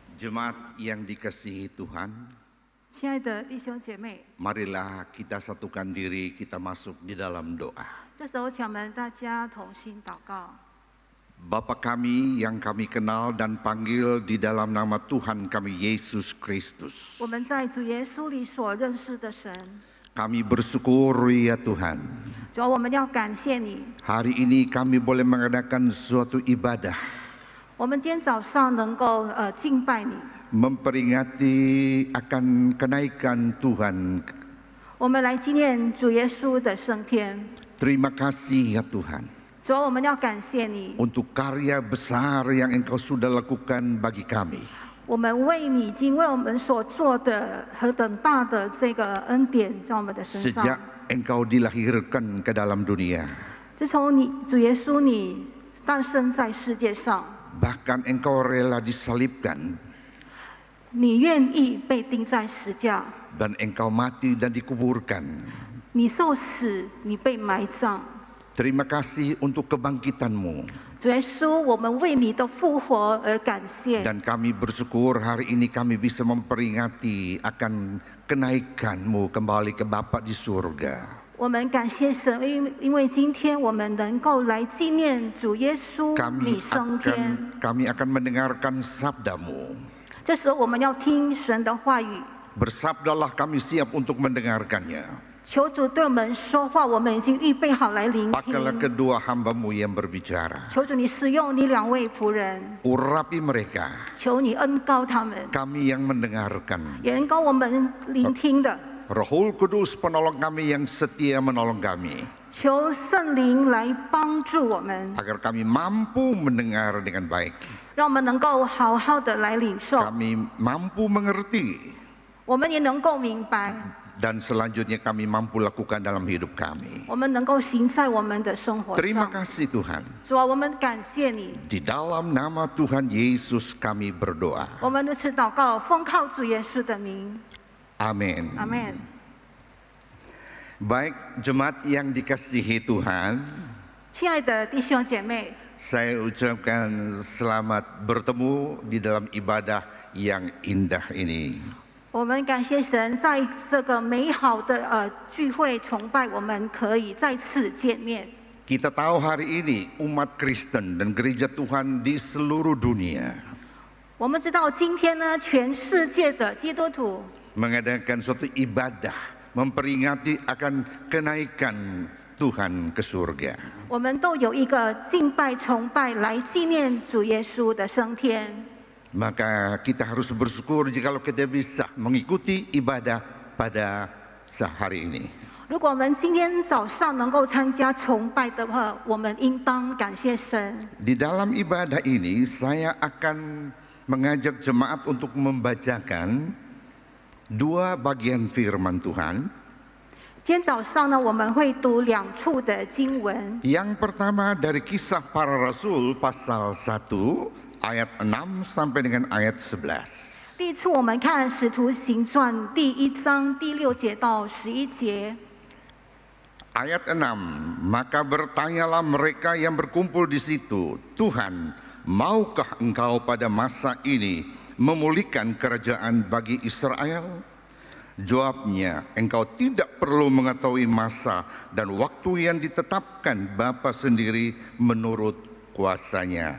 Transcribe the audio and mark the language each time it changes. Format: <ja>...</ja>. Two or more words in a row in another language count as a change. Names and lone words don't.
<id>Jemaat yang dikasihi Tuhan,</id> <zh>亲爱的弟兄姐妹，</zh> <id>marilah kita satukan diri, kita masuk di dalam doa.</id> <zh>这时候请我们大家同心祷告。</zh> <id>Bapa kami yang kami kenal dan panggil di dalam nama Tuhan kami Yesus Kristus.</id> <zh>我们在主耶稣里所认识的神，</zh> <id>Kami bersyukur ya Tuhan.</id> <zh>主要我们要感谢你。</zh> <id>Hari ini kami boleh mengadakan suatu ibadah,</id> <zh>我们今天早上能够敬拜你，</zh> <id>memperingati akan kenaikan Tuhan.</id> <zh>我们来纪念主耶稣的升天。</zh> <id>Terima kasih ya Tuhan</id> <zh>主要我们要感谢你，</zh> <id>untuk karya besar yang Engkau sudah lakukan bagi kami.</id> <zh>我们为你已经为我们所做的何等大的这个恩典在我们的身上。</zh> <id>Sejak Engkau dilahirkan ke dalam dunia,</id> <zh>自从你主耶稣你诞生在世界上，</zh> <id>bahkan Engkau rela disalibkan</id> <zh>你愿意被钉在石架，</zh> <id>dan Engkau mati dan dikuburkan.</id> <zh>你受死，你被埋葬。</zh> <id>Terima kasih untuk kebangkitan-Mu.</id> <zh>主耶稣，我们为你的复活而感谢。</zh> <id>Dan kami bersyukur hari ini kami bisa memperingati akan kenaikan-Mu kembali ke Bapa di surga.</id> <zh>我们感谢神，因为今天我们能够来纪念主耶稣你升天。</zh> <id>Kami akan mendengarkan sabda-Mu.</id> <zh>这时候我们要听神的话语，</zh> <id>Bersabdalah kami siap untuk mendengarkannya.</id> <zh>求主对我们说话，我们已经预备好来聆</zh> <id>Pakailah</id> <zh>听。</zh> <id>kedua hamba-Mu yang berbicara.</id> <zh>求主你使用你两位仆人，</zh> <id>Urapi mereka,</id> <zh>求你恩膏他们，</zh> <id>kami yang mendengarkan.</id> <zh>也恩膏我们聆听的。</zh> <id>Rohul Kudus penolong kami yang setia menolong kami,</id> <zh>求圣灵来帮助我们，</zh> <id>agar kami mampu mendengar dengan baik.</id> <zh>让我们能够好好的来领受，</zh> <id>Kami mampu mengerti</id> <zh>我们也能够明白，</zh> <id>dan selanjutnya kami mampu lakukan dalam hidup kami.</id> <zh>我们能够行在我们的生活</zh> <id>Terima</id> <zh>上。</zh> <id>kasih Tuhan.</id> <zh>主啊，我们感谢你，</zh> <id>Di dalam nama Tuhan Yesus kami berdoa.</id> <zh>我们如此祷告，奉靠主耶稣的名，</zh> <id>Amin.</id> <zh>阿门。</zh> <id>Baik, jemaat yang dikasihi Tuhan,</id> <zh>亲爱的弟兄姐妹，</zh> <id>saya ucapkan selamat bertemu di dalam ibadah yang indah ini.</id> <zh>我们感谢神，在这个美好的聚会崇拜，我们可以再次见面。</zh> <id>Kita tahu hari ini umat Kristen dan gereja Tuhan di seluruh dunia</id> <zh>我们知道今天呢，全世界的基督徒</zh> <id>mengadakan suatu ibadah, memperingati akan kenaikan Tuhan ke surga.</id> <zh>我们都有一个敬拜崇拜来纪念主耶稣的升天。</zh> <id>Maka kita harus bersyukur jika kita bisa mengikuti ibadah pada sehari ini.</id> <zh>如果我们今天早上能够参加崇拜的话，我们应当感谢神。</zh> <id>Di dalam ibadah ini saya akan mengajak jemaat untuk membacakan dua bagian firman Tuhan.</id> <zh>今天早上呢，我们会读两处的经文。</zh> <id>Yang pertama dari Kisah Para Rasul pasal 1 ayat 6 sampai dengan ayat 11.</id> <zh>第一处我们看《使徒行传》第1章第6节到11节。</zh> <id>Ayat 6, maka bertanyalah mereka yang berkumpul di situ, Tuhan, maukah engkau pada masa ini memulihkan kerajaan bagi Israel? Jawabnya, engkau tidak perlu mengetahui masa dan waktu yang ditetapkan Bapa sendiri menurut kuasanya.</id>